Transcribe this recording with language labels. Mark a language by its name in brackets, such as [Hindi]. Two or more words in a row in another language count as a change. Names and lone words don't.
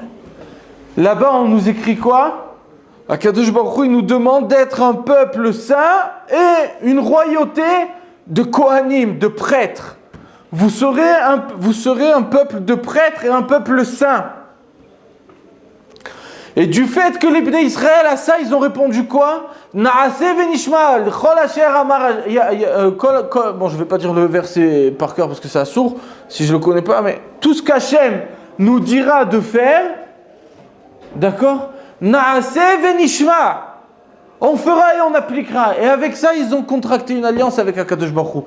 [French] Là-bas, on nous écrit quoi? [Hebrew] הקדוש ברוך הוא, [French] il nous demande d'être un peuple saint et une royauté de Kohanim, de prêtres. vous serez un peuple de prêtres et un peuple saint. Et du fait que les [Hebrew] בני ישראל [French] à ça, ils ont répondu quoi? [Hebrew] נעשה ונשמע כל אשר אמר. [French] Bon, je ne vais pas dire le verset par cœur parce que c'est sourd, si je ne le connais pas, mais tout ce qu'Hachem nous dira de faire, d'accord? [Hebrew] נעשה ונשמע. [French] On fera et on appliquera. Et avec ça, ils ont contracté une alliance avec [Hebrew] הקדוש ברוך הוא.